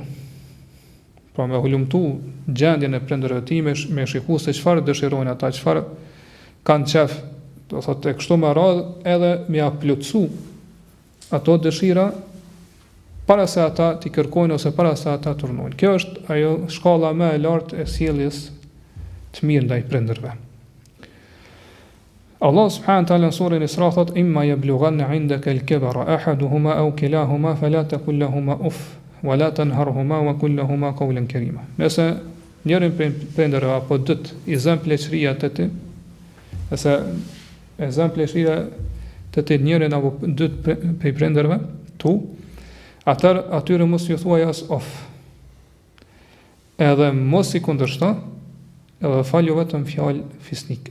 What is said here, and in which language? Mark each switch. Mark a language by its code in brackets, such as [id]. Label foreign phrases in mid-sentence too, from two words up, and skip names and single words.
[sq] Pra me hulumtu gjendjen e prindërve time, me shiku se çfarë dëshirojnë ata, çfarë kanë qef, do thotë kështu me radhë, edhe mi a plotësu ato dëshira para se ata t'i kërkojnë ose para se ata të urnojnë. Kjo është ajo shkalla më e lartë e sjelljes të mirë ndaj prindërve. Allah [ar] سبحانه وتعالى [sq] në surën Isra thot: [ar] "إما يبلغن عندك الكبر أحدهما أو كلاهما فلا تقل لهما أف ولا تنهرهما وقل لهما قولا كريما." [sq] Nëse njërin prej prindërve apo dyt i zën pleqëria të ti, nëse e zën pleqëria të ti njërin apo dyt prej prindërve tu, atër atyre mos ju thuaj as of. Edhe mos i kundërshto, edhe falju vetëm fjalë fisnike.